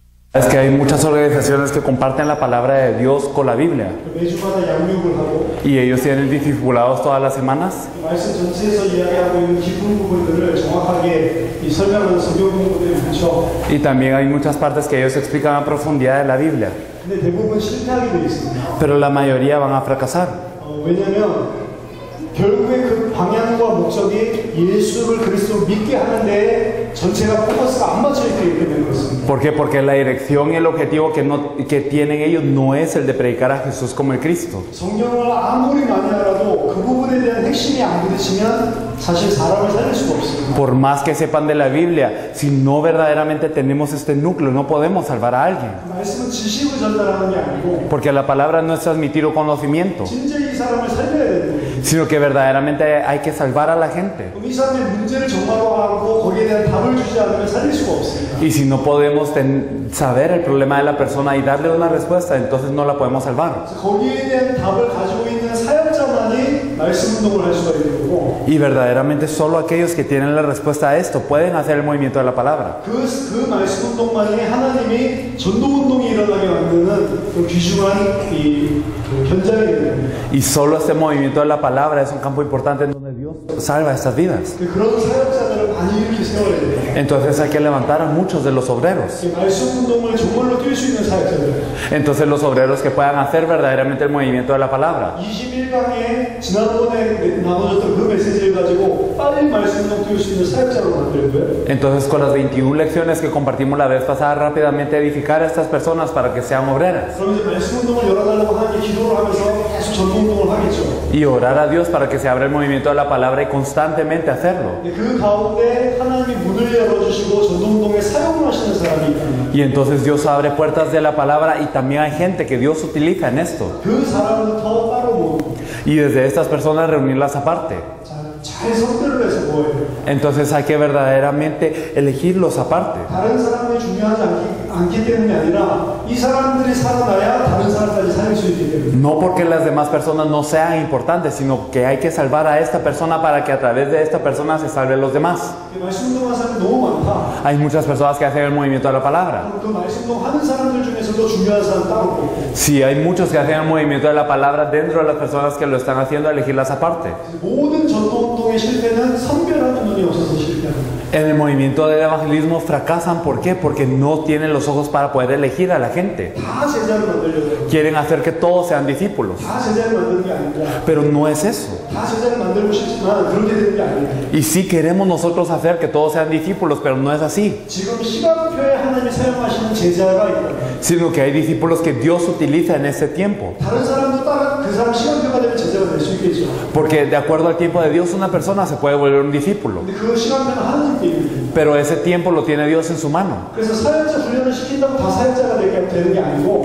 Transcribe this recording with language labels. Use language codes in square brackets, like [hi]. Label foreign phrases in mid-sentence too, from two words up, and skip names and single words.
[es] Es que hay muchas organizaciones que comparten la palabra de Dios con la Biblia. [ko] 매주마다 양육을 하고 [es] Y ellos tienen discipulados todas las semanas. [ko] 말씀 전체에서 이야기하고 있는 깊은 부분들을 정확하게 설명하는 성경 공부들이 많죠. [es] Y también hay muchas partes que ellos explican a profundidad de la Biblia. [ko] 근데 대부분 실패하게 되어 있습니다. [es] Pero la mayoría van a fracasar. [ko] 왜냐하면 결국에 그 방향과 목적이 예수를 그리스도로 믿게 하는데 전체가 포커스가 안 맞춰 있기 때문에 그렇습니다. [es] ¿Por qué? Porque la dirección y el objetivo que tienen ellos no es el de predicar a Jesús como el Cristo. [ko] 성경을 아무리 많이 알아도 그 부분에 대한 핵심이 안 부딪히면 사실 사람을 살릴 수가 없습니다. [es] Por más que sepan de la Biblia, si no verdaderamente tenemos este núcleo, no podemos salvar a alguien. [ko] 말씀은 지식을 전달하는 게 아니고 [es] Porque la palabra no es transmitir un conocimiento, [ko] 진짜 이 사람을 살려야 되는 거예요. [es] sino que verdaderamente hay que salvar a la gente. [ko] 이 사람의 문제를 정말화하고 거기에 대한 답을 주지 않으면 살릴 수가 없습니다. [es] Y si no podemos saber el problema de la persona y darle una respuesta, entonces no la podemos salvar. [ko] 거기에 대한 답을 가지고 있는 사역자만이 말씀 운동을 할 수가 있는 거고 [es] Y verdaderamente solo aquellos que tienen la respuesta a esto pueden hacer el movimiento de la palabra. [ko] 그 말씀 운동만이 하나님이 전도 운동이 일어나게 만드는 그 귀중한 그 현장이 됩니다. [es] Y solo este movimiento de la palabra es un campo importante en donde Dios salva estas vidas. [ko] 그런 사역자들을 많이 이렇게 세워야 돼요. [es] Entonces hay que levantar a muchos de los obreros. [ko] 말씀 운동을 정말로 뛸 수 있는 사역자들. [es] Entonces los obreros que puedan hacer verdaderamente el movimiento de la palabra. [ko] 21강에 지난번에 나눠줬던 그 메시지를 가지고 빨리 말씀 운동 뛸 수 있는 사역자로 만들고요. [es] Entonces con las 21 lecciones que compartimos la vez pasada, rápidamente edificar a estas personas para que sean obreras. [ko] 그럼 이제 말씀 운동을 열어달라고 하나님께 기도를 하면서 계속 전도 운동을 하겠죠. [es] Y orar a Dios para que se abra el movimiento de la palabra y constantemente hacerlo. [ko] 그 가운데 하나님이 문을 열어주시고 전도 운동에 사용을 하시는 사람이 있다. [es] Y entonces Dios abre puertas de la palabra y también hay gente que Dios utiliza en esto. [ko] 그 사람부터 따로 모으고 [es] Y desde estas personas reunirlas aparte. [ko] 잘 선별을 해서 모여요. [es] Entonces hay que verdaderamente elegirlos aparte. [ko] 다른 사람이 중요하지 않기 때문이 아니라 이 사람들이 살아나야 다른 사람까지 살릴 수 있기 때문에. [es] No porque las demás personas no sean importantes, sino que hay que salvar a esta persona para que a través de esta persona se salven los demás. [ko] 말씀 운동하는 사람이 너무 많다. [es] Hay muchas personas que hacen el movimiento de la palabra. [ko] 그 말씀 운동하는 사람들 중에서도 중요한 사람 따로 있고. [es] Sí, hay muchos que hacen el movimiento de la palabra dentro de las personas que lo están haciendo, elegirlas aparte. [ko] 모든 전도 운동의 실패는 선별하는 눈이 없어서 실패합니다. [es] En el movimiento del evangelismo fracasan, ¿por qué? Porque no tienen los ojos para poder elegir a la gente. [ko] 다 제자를 만들려고 해요. [es] Quieren hacer que todos sean discípulos, [ko] 다 제자를 만드는 게 아닙니다. [es] pero no es eso. [ko] 다 제자를 만들고 싶지만 그렇게 되는 게 아닙니다. [es] Y sí queremos nosotros hacer que todos sean discípulos, pero no es así. [ko] 지금 시간표에 하나님이 사용하시는 제자가 있다. [es] Sino que hay discípulos que Dios utiliza en ese tiempo. [ko] 다른 사람도 따라 그 사람 시간표가 되면 제자가 될 수 있겠죠. [es] Porque de acuerdo al tiempo de Dios, una persona se puede volver un discípulo. [ko] 근데 그 시간표는 하나님께 있는 거예요. [es] Pero ese tiempo lo tiene Dios en su mano. [ko] 그래서 사역자 훈련을 시킨다고 다 사역자가 되는 게 아니고